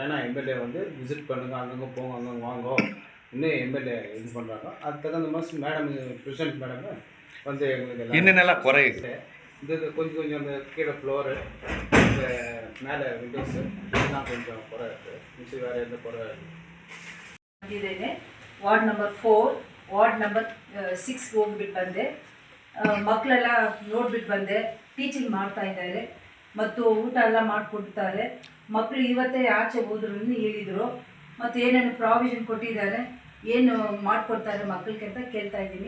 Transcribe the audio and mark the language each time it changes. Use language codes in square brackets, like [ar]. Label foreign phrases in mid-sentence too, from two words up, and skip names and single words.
[ta] ஏன்னா MLA வந்து விசிட் பண்ணுங்கள், அங்கங்கே போங்க, அங்கங்கே வாங்க, இன்னும் MLA இது பண்ணுறாங்க. அதுக்கு தகுந்த மாதிரி [en] Madam President [ta] மேடம் வந்து எங்களுக்கு என்னென்னலாம் குறையுது, இந்த கொஞ்சம் கொஞ்சம் அந்த கீழே ஃப்ளோரு, இந்த மேலே விண்டோஸு இதெல்லாம் கொஞ்சம் குறை இருக்குது. மிச்சம் வேறு எந்த குறை [kn] ಇದೆ. [en] ward number [kn] 4 [en] ward number [kn] 6 ಹೋಗ್ಬಿಟ್ಟು ಬಂದೆ. ಮಕ್ಕಳೆಲ್ಲ ನೋಡ್ಬಿಟ್ಟು ಬಂದೆ. ಟೀಚಿಂಗ್ ಮಾಡ್ತಾ ಇದ್ದಾರೆ ಮತ್ತು ಊಟ ಎಲ್ಲ ಮಾಡಿಕೊಡ್ತಾರೆ. ಮಕ್ಕಳು ಇವತ್ತೇ ಆಚೆ ಹೋದ್ರು ಹೇಳಿದರು. ಮತ್ತು ಏನೇನು ಪ್ರಾವಿಷನ್ ಕೊಟ್ಟಿದ್ದಾರೆ, ಏನು ಮಾಡಿಕೊಡ್ತಾರೆ ಮಕ್ಕಳಿಗೆ ಅಂತ ಕೇಳ್ತಾ ಇದ್ದೀನಿ.